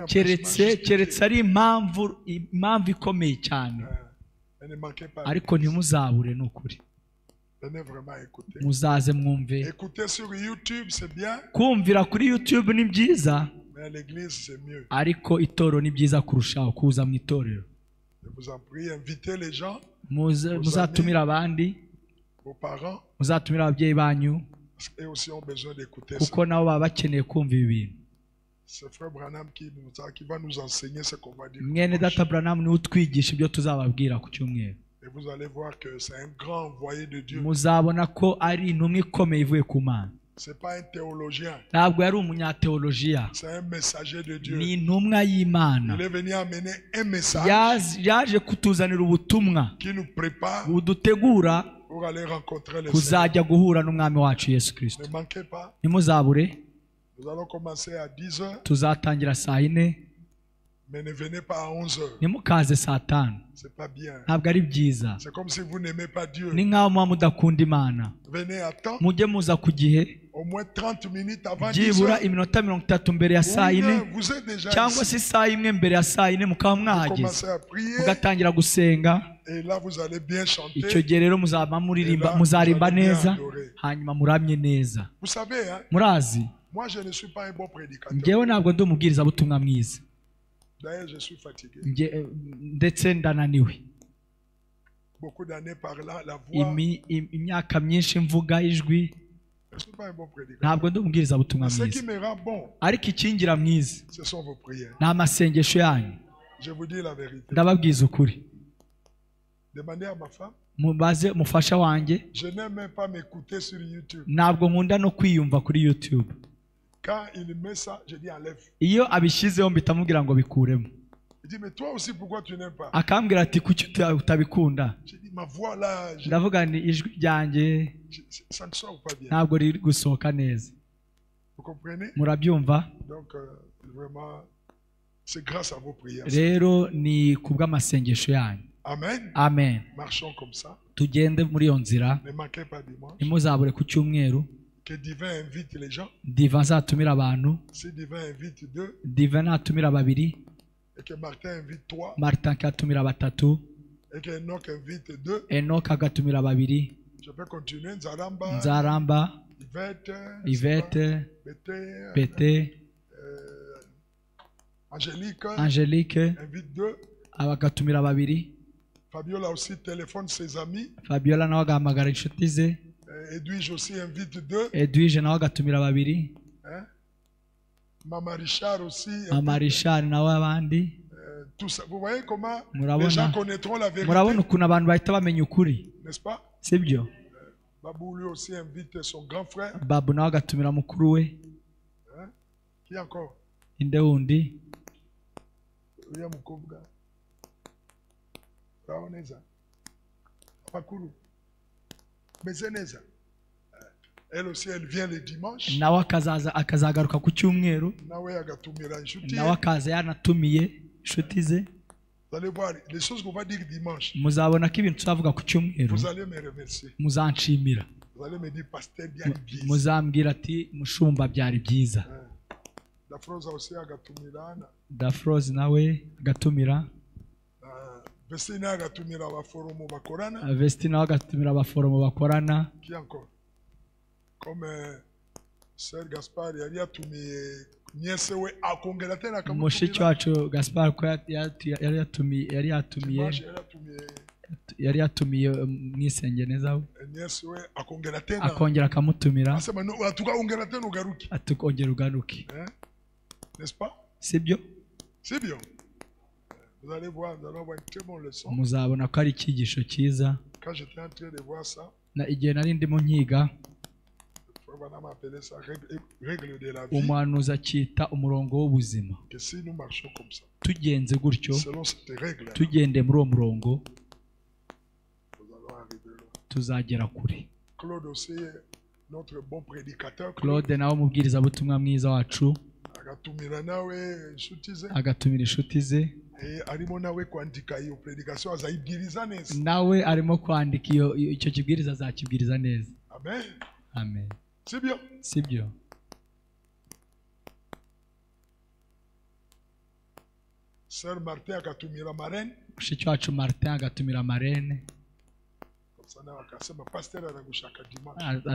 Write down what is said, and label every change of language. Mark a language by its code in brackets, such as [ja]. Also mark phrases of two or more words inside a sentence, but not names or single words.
[rw] keretse ari impamvu ikomeye cyane, [fr] Ne manquez pas. [rw] ariko ntimuzabure. Ni ukuri [fr] Venez vraiment écouter. [rw] muzaze mwumve. [fr] Écouter sur YouTube, c'est bien, [rw] Kumvira kuri YouTube ni byiza, [fr] mais à l'église, c'est mieux. [rw] ariko itorero ni byiza kurushaho. Kuza mu itorero, [fr] Je vous en prie, invitez les gens, [rw] muzatumira abandi, [fr] vos parents, [rw] muzatumira ababyeyi banyu, [fr] parce qu'ils aussi ont besoin d'écouter ça. [rw] kuko nabo baba bakeneye kumva ibi bintu. [fr] C'est Frère Branham qui va nous enseigner ce qu'on va dire. [rw] Mwene data Branham niwe utwigisha ibyo tuzababwira ku cyumweru. [fr] Et vous allez voir que c'est un grand envoyé de Dieu. [rw] Muzabona ko ari intumwa ikomeye ivuye ku Mana. [fr] C'est pas un théologien, [rw] Ntabwo yari umunyateolojiya, [fr] c'est un messager de Dieu. [rw] ni intumwa y'Imana. [fr] Il est venu amener un message [rw] Yaje kutuzanira ubutumwa [fr] qui nous prépare [rw] budutegura [fr] pour aller rencontrer le Seigneur. [rw] kuzajya guhura n'umwami wacu Yesu Kristo. [fr] Ne manquez pas, [rw] Ntimuzabure, [fr] nous allons commencer à 10 heures, [rw] tuzatangira saa 4, [fr] mais ne venez pas à 11 heures. [rw] ntimukaze saa 5. [fr] C'est pas bien. [rw] Ntabwo ari byiza. [fr] C'est comme si vous n'aimez pas Dieu. [rw] Ni nk'aho muba mudakunda Imana. [fr] Venez à temps, [rw] Mujye muza ku gihe, [fr] au moins 30 minutes avant 10 [rw] byibura [fr] heures. [rw] iminota 30 mbere ya saa 4, [fr] Vous êtes déjà [rw] cyangwa [fr] ici. [rw] se saa 1 mbere ya saa 4 mukaba [fr] Vous [rw] mwahageze, [fr] commencez à prier [rw] mugatangira gusenga. [fr] et là vous allez bien chanter. [rw] Icyo gihe rero muzaba muzarimba neza, hanyuma muramye neza. [fr] Vous savez, hein, [rw] Murazi, [fr] moi je ne suis pas un bon prédicateur. [rw] njyewe ntabwo ndi umubwirizabutumwa mwiza, [fr] D'ailleurs, je suis fatigué. [rw] ndetse ndananiwe. [fr] Beaucoup d'années par là, la voix. [rw] Imyaka myinshi mvuga ijwi, [fr] Je ne suis pas un bon prédicateur. [rw] ntabwo ndi umubwirizabutumwa [fr] Ce qui [rw] mwiza, [fr] me rend bon, [rw] ariko ikingira mwiza [fr] ce sont vos prières. [rw] ni amasengesho yanyu. [fr] Je vous dis la vérité. [rw] ndababwiza ukuri. [fr] Demandez à ma femme. [rw] Mubaze mufasha wanjye, [fr] Je n'aime même pas m'écouter sur YouTube. [rw] ntabwo nkunda no kwiyumva kuri YouTube. [fr] Quand il met ça, je dis enlève. [rw] Iyo abishyizeho mpita mubwira ngo bikuremo. [fr] Il dit mais toi aussi pourquoi tu n'aimes pas? [rw] Akambwira ati kuki utabikunda? [fr] Je dis ma voix là, [rw] Ndavuga ni ijwi ryanjye [fr] ça ne sort pas bien. [rw] ntabwo riri gusohoka neza. [fr] Vous comprenez? [rw] Murabyumva? [fr] Donc vraiment, c'est grâce à vos prières. [rw] Rero ni kubw'amasengesho yanyu. [fr] Amen. [rw] Amen. [fr] Marchons comme ça. [rw] Tugende muri iyo nzira, [fr] Ne manquez pas dimanche. [rw] ntimuzabure ku cyumweru. [fr] Que Divin invite les gens. [rw] Diva azatumira abantu, [fr] Si Divin invite 2 [rw] Diva natumira babiri, [fr] et que Martin invite 3 [rw] Martin akatumira batatu, [fr] et que Enoch invite 2, [rw] Enoch agatumira babiri, [fr] je peux continuer. Nzaramba, Nzaramba, Yvette, Bété, Pete, Angélique Angélique invite 2. [rw] abagatumira babiri, [fr] Fabiola aussi téléphone ses amis. [rw] Fabiola nawe agahamagara inshuti ze, [fr] Edwige aussi invite 2. [rw] Edwige nawe agatumira babiri, [fr] Hein? Mama Richard aussi. [rw] Mama Richard nawe abandi. [fr] Tout ça. Vous voyez comment [rw] Murabona- [fr] les gens connaîtront la vérité, [rw] Murabona ukuntu abantu bahita bamenya ukuri, [fr] n'est-ce pas? [rw] sibyo? [fr] Babou lui aussi invite son grand frère. [rw] Babu nawe agatumira mukuru we. [fr] Hein? Qui encore? [rw] Inde wundi? Uriya mukobwa. Raoneza. Pakuru. Mezeneza. [fr] Elle aussi, elle vient le dimanche. [rw] Nawe akazagaruka ku cyumweru, Nawe agatumira inshuti. nawe akaza yanatumiye inshuti ze. [fr] Vous allez voir les choses qu'on va dire dimanche. [rw] Muzabona ko ibintu tuzavuga ku cyumweru [fr] Vous allez me remercier. [rw] muzanshimira, [fr] Vous allez me dire, pasteur, bien bien. [rw] muzambwira ati mushumba byari byiza. [fr] La Froza aussi agatumira. [rw] Dafroze nawe agatumira, Vestine agatumira abaforomo bakorana. Vesti nawe agatumira abaforomo bakorana. [fr] Qui encore? Comme [rw] Sir Gaspard yari yatumiye niese we akongera tena Mushiki wacu Gaspard ko yari yatumiye mwisengeneza we, niese we akongera tena akongera akamutumira [sw] asema no atukaongera tena ugaruki. [rw] ati kongera ugaruke, [fr] N'est-ce pas? [rw] sibyo? [fr] C'est bien. Vous allez voir, nous allons avoir une très bonne leçon. [rw] Muzabona ko ari icyigisho cyiza. [fr] Quand j'étais en train de voir ça, [rw] Na igihe nari ndimo nkiga, [fr] on va appeler ça règle de la vie. [rw] umuhanuzi akita umurongo w'ubuzima. [fr] Que si nous marchons comme ça, [rw] Tugenze gutyo, [fr] selon cette règle, [rw] tugende muri uwo murongo, [fr] nous allons arriver là. [rw] tuzagera kure. [fr] Claude aussi, notre bon prédicateur, [rw] Claude nawe umubwirizabutumwa mwiza wacu agatumira nawe inshuti ze, agatumira inshuti ze, arimo nawe kwandika iyo prédication azayibwiriza neza. nawe arimo kwandika icyo kibwiriza azakibwiriza neza. Amen. Amen. [fr] C'est bien. [rw] Sibyo? Sœur Martin agatumira marraine. Mushiki wacu Martin agatumira marene, [fr] Comme ça [rw] nawe akasema pasteur aragushaka dimanche.